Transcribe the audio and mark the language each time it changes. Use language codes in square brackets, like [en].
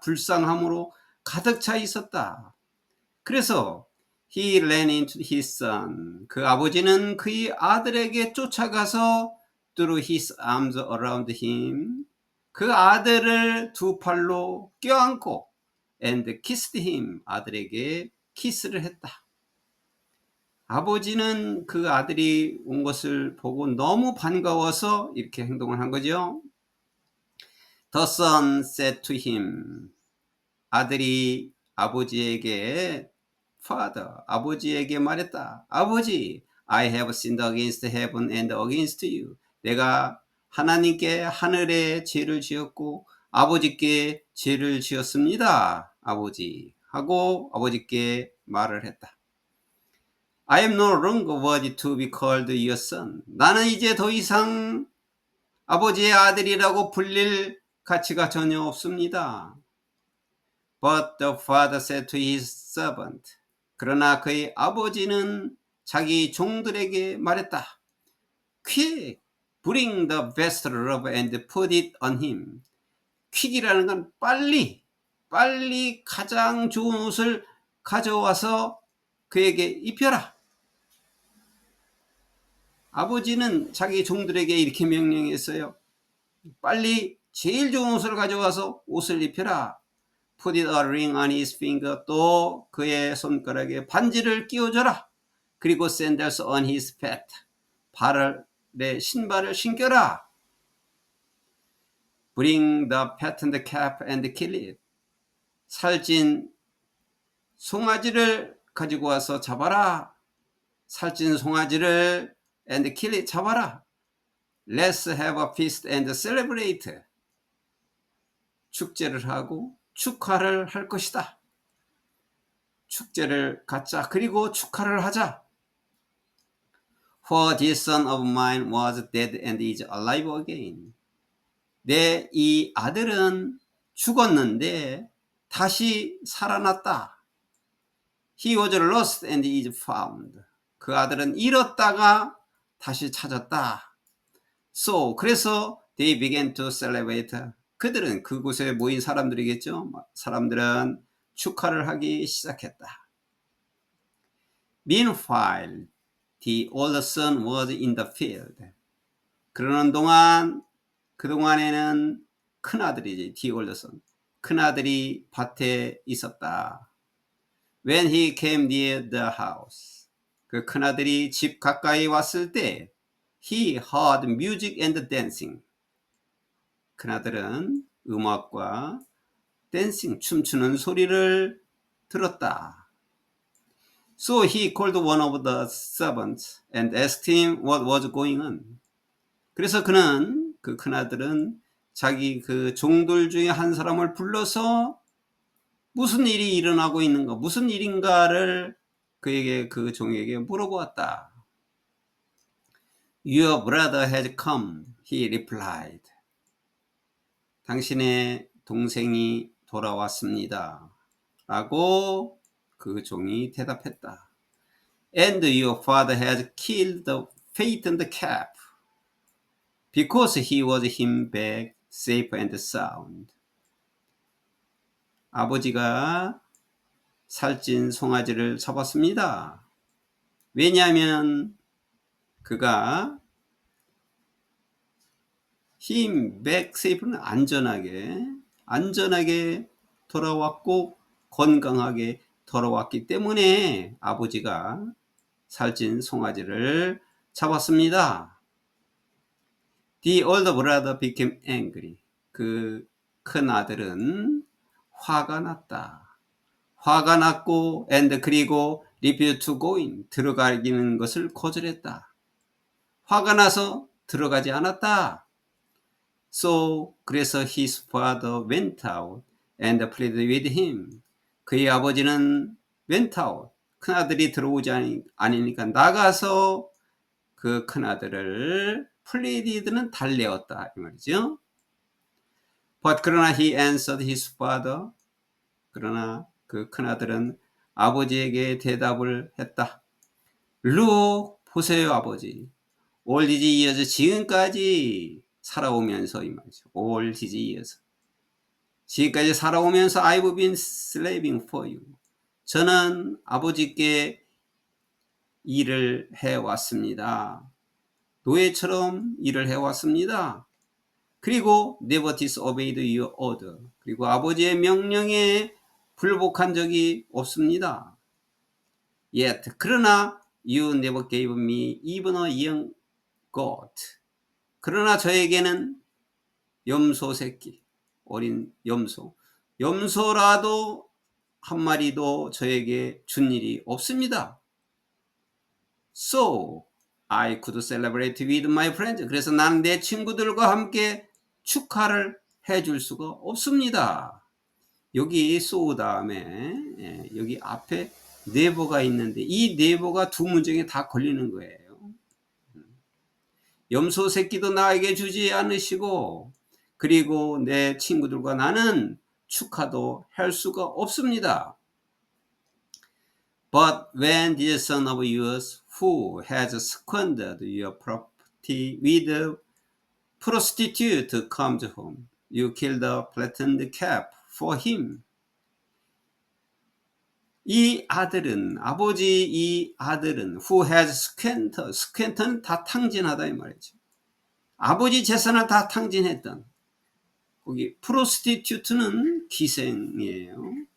[ko] 불쌍함으로 가득 차 있었다. 그래서 [en] he ran into his son, [ko] 그 아버지는 그의 아들에게 쫓아가서 [en] threw his arms around him, [ko] 그 아들을 두 팔로 껴안고 [en] and kissed him, [ko] 아들에게 키스를 했다. 아버지는 그 아들이 온 것을 보고 너무 반가워서 이렇게 행동을 한 거죠. [en] The son said to him, [ko] 아들이 아버지에게 [en] Father, [ko] 아버지에게 말했다. 아버지, [en] I have sinned against heaven and against you. [ko] 내가 하나님께 하늘에 죄를 지었고 아버지께 죄를 지었습니다. 아버지 하고 아버지께 말을 했다. [en] I am no longer worthy to be called your son. [ko] 나는 이제 더 이상 아버지의 아들이라고 불릴 가치가 전혀 없습니다. [en] But the father said to his servant, [ko] 그러나 그의 아버지는 자기 종들에게 말했다. [en] Quick, bring the best robe and put it on him. [ko] 퀵이라는 건 빨리 가장 좋은 옷을 가져와서 그에게 입혀라. 아버지는 자기 종들에게 이렇게 명령했어요. 빨리 제일 좋은 옷을 가져와서 옷을 입혀라. [en] Put a ring on his finger. [ko] 또 그의 손가락에 반지를 끼워줘라. 그리고 [en] sandals on his feet. [ko] 발에 신발을 신겨라. [en] Bring the fattened calf and kill it. [ko] 살찐 송아지를 가지고 와서 잡아라. 살찐 송아지를 [en] and kill it, [ko] 잡아라. [en] Let's have a feast and celebrate. [ko] 축제를 하고 축하를 할 것이다. 축제를 갖자. 그리고 축하를 하자. [en] For this son of mine was dead and is alive again. [ko] 내 이 아들은 죽었는데 다시 살아났다. [en] He was lost and is found. [ko] 그 아들은 잃었다가 다시 찾았다. [en] So, [ko] 그래서 [en] they began to celebrate. [ko] 그들은 그곳에 모인 사람들이겠죠. 사람들은 축하를 하기 시작했다. [en] Meanwhile, the older son was in the field. [ko] 그러는 동안 그동안에는 큰아들이지, [en] the older son. [ko] 큰아들이 밭에 있었다. [en] When he came near the house. [ko] 그 큰아들이 집 가까이 왔을 때 [en] he heard music and dancing. [ko] 큰아들은 음악과 댄싱, 춤추는 소리를 들었다. [en] So he called one of the servants and asked him what was going on. [ko] 그래서 그는, 그 큰아들은 자기 그 종들 중에 한 사람을 불러서 무슨 일이 일어나고 있는가, 무슨 일인가를 그에게, 그 종에게 물어보았다. [en] Your brother has come, he replied. [ko] 당신의 동생이 돌아왔습니다. 라고 그 종이 대답했다. [en] And your father has killed the fattened calf because he was him back safe and sound. [ko] 아버지가 살찐 송아지를 잡았습니다. 왜냐하면 그가 [en] him back safe [ko] 는 안전하게 돌아왔고 건강하게 돌아왔기 때문에 아버지가 살찐 송아지를 잡았습니다. [en] The older brother became angry. [ko] 그 큰 아들은 화가 났다. 화가 났고 [en] and [ko] 그리고 [en] refused to go in. [ko] 들어가기는 것을 거절했다. 화가 나서 들어가지 않았다. [en] So [ko] 그래서 [en] his father went out and pleaded with him. [ko] 그의 아버지는 [en] went out. [ko] 큰아들이 들어오지 않으니까 나가서 그 큰아들을 [en] pleaded [ko] 는 달래었다 이 말이죠. [en] But [ko] 그러나 [en] he answered his father. [ko] 그러나 그 큰아들은 아버지에게 대답을 했다. [en] Look, [ko] 보세요 아버지. [en] All these years, [ko] 지금까지 살아오면서 이 말이죠. [en] All these years. [ko] 지금까지 살아오면서 [en] I've been slaving for you. [ko] 저는 아버지께 일을 해왔습니다. 노예처럼 일을 해왔습니다. 그리고 [en] never disobeyed your order. [ko] 그리고 아버지의 명령에 불복한 적이 없습니다. [en] Yet, [ko] 그러나 [en] you never gave me even a young goat. [ko] 그러나 저에게는 염소 새끼, 어린 염소라도 한 마리도 저에게 준 일이 없습니다. [en] So, I could celebrate with my friends. [ko] 그래서 나는 내 친구들과 함께 축하를 해줄 수가 없습니다. 여기 so 다음에 여기 앞에 never가 있는데 이 never가 두 문장에 다 걸리는 거예요. 염소 새끼도 나에게 주지 않으시고 그리고 내 친구들과 나는 축하도 할 수가 없습니다. [en] But when this son of yours who has squandered your property with a prostitute comes home, you kill the fattened calf for him. [ko] 이 아들은 [en] who has squandered [ko] 다 탕진하다 이 말이죠. 아버지 재산을 다 탕진했던 거기 프로스티튜트는 기생이에요.